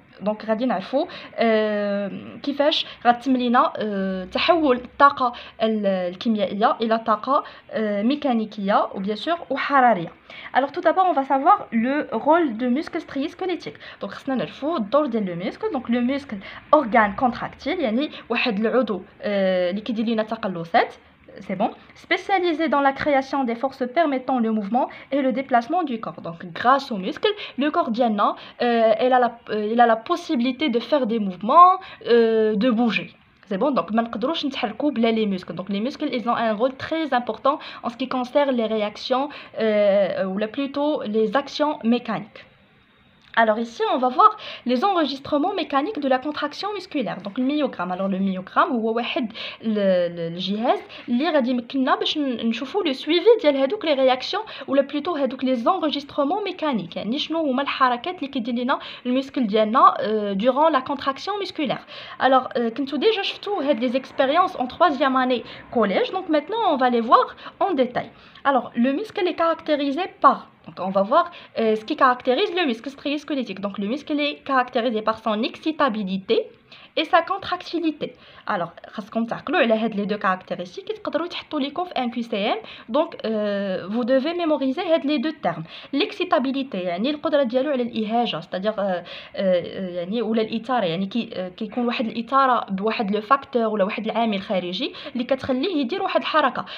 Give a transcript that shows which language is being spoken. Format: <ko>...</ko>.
<ar>Donc, غادي نعرفوا كيفاش غتتم لينا تحول الطاقه الكيميائيه الى طاقه</ar> <fr>mécanique ou bien sûr ou</fr> <ar>حراريه.</ar> <fr>Alors tout d'abord on va savoir le rôle de muscle strié squelettique.</fr> <ar>Donc خصنا نعرفوا الدور ديال</ar> <fr>le muscle. Donc le muscle organe contractile</fr> <ar>يعني واحد العضو اللي كيدير لينا تقلصات.</ar> <fr>C'est bon, spécialisé dans la création des forces permettant le mouvement et le déplacement du corps. Donc, grâce aux muscles, le corps Diana, il a la possibilité de faire des mouvements, de bouger. C'est bon, donc, les muscles. Donc, les muscles, ils ont un rôle très important en ce qui concerne les réactions, ou plutôt les actions mécaniques. Alors ici, on va voir les enregistrements mécaniques de la contraction musculaire. Donc le myogramme. Alors le myogramme, c'est le</fr> <ar>جهاز اللي غادي يمكننا باش نشوفوا</ar> <fr>le suivi</fr> <ar>ديال هذوك</ar> <fr>les réactions ou plutôt</fr> <ar>هذوك</ar> <fr>les enregistrements mécaniques.</fr> <ar>يعني شنو هما الحركات اللي كيدير لنا المسكل ديالنا</ar> <fr>durant la contraction musculaire. Alors</fr> <ar>كنتو</ar> <fr>déjà</fr> <ar>شفتوا هاد</ar> <fr>les expériences en 3e année collège. Donc maintenant, on va les voir en détail. Alors le muscle est caractérisé par Donc on va voir ce qui caractérise le muscle strié-squelettique. Donc le muscle est caractérisé par son excitabilité et sa contractilité.</fr> <ar>Alors, خاصكم تعقلوا على هاد</ar> <fr>les deux caractéristiques</fr> <ar>تقدروا تحطوا ليكم في</ar> <fr>un QCM. Donc vous devez mémoriser</fr> <ar>هاد</ar> <fr>les deux termes. L'excitabilité</fr> <ar>يعني القدرة ديالو على الإهاجة,</ar> <fr>c'est-à-dire</fr> <ar>يعني ولا الإثارة, يعني كيكون واحد الإثارة بواحد لو فاكتور ولا واحد العامل خارجي اللي كتخليه يدير واحد الحركة.</ar>